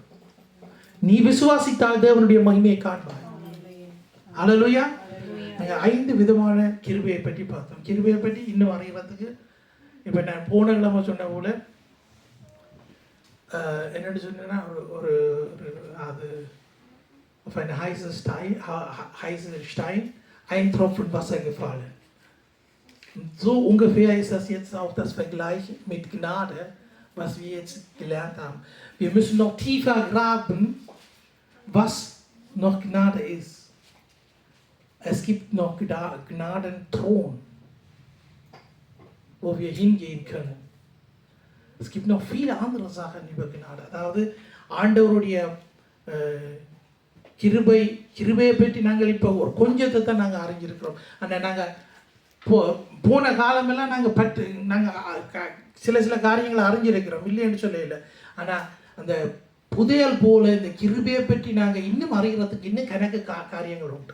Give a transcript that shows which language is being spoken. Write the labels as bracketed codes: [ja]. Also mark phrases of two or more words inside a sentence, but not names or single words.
[ta] நீ விசுவாசித்தால் தேவனுடைய மகிமையை காண்பாய். அல்லேலூயா. நாங்கள் 5 விதமான கிருபையை பற்றி பார்த்தோம். கிருபையை பற்றி இன்னும் அறிகிறதுக்கு இப்போ நான் போன கிழமை சொன்ன போல என்னென்னு சொன்னேன்னா ஒரு அது [de] auf einen heißen Stein ein Tropfen Wasser gefallen. So ungefähr ist das jetzt auch das Vergleich mit Gnade, was wir jetzt gelernt haben. Wir müssen noch tiefer graben, was noch Gnade ist. Es gibt noch Gnadenthron, wo wir hingehen können. Es gibt noch viele andere Sachen über Gnade. [ta] அதாவது ஆண்டவருடைய கிருபையை பற்றி நாங்கள் இப்போ ஒரு கொஞ்சத்தை தான் நாங்கள் அறிஞ்சிருக்கிறோம். ஆனால் நாங்கள் போன காலமெல்லாம் நாங்கள் சில காரியங்களை அறிஞ்சிருக்கிறோம், இல்லைன்னு சொல்லல. ஆனால் அந்த புதையல் போல இந்த கிருபையை பற்றி நாங்கள் இன்னும் அறிகிறதுக்கு இன்னும் கணக்கு காரியங்கள் உண்டு.